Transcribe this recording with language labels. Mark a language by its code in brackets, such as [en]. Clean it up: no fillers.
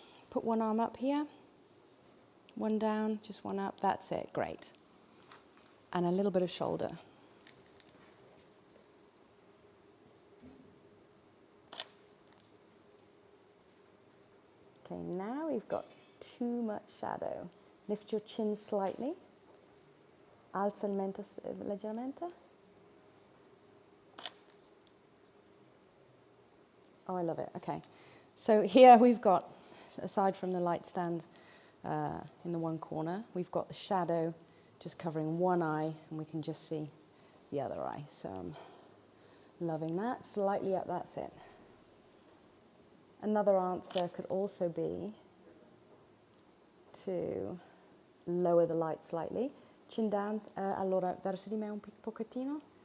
[en] Put one arm up here, one down, just one up, that's it, great. And a little bit of shoulder. Okay, now we've got too much shadow. Lift your chin slightly. [it] Alza il mento leggermente. [en] Oh, I love it. Okay. So here we've got, aside from the light stand in the one corner, we've got the shadow just covering one eye, and we can just see the other eye. So I'm loving that. Slightly up, that's it. Another answer could also be to lower the light slightly. Chin down, [it] allora verso di me un pochettino.